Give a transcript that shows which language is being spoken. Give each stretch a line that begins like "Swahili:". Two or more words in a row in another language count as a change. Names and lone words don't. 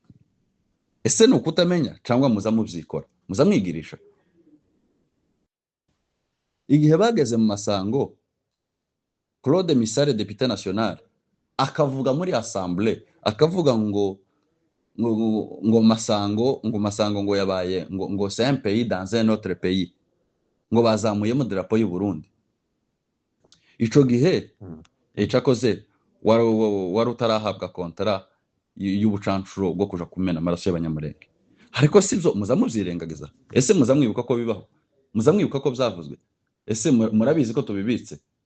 Rundi: Ese ni ukutamenya cyangwa muza mubyikora, muza mwigirisha? Igihe bageze mu Masango, Claude Misare
French: député national
Rundi: akavuga muri assemblée akavuga ngo Masango ngo yabaye ngo
French: c'est un pays dans un autre pays,
Rundi: ngo bazamuyemo drapo y'u Burundi. Ico gihe ecakoze wari utarahabwa kontara y'ubucancuro bwo kuja kumena amaraso y'Abanyamurenge. Ariko sivyo muza muvyirengagiza. Ese muza mwibuka ko bibaho? Muza mwibuka ko byavuzwe? Ese murabizi ko tubibitse?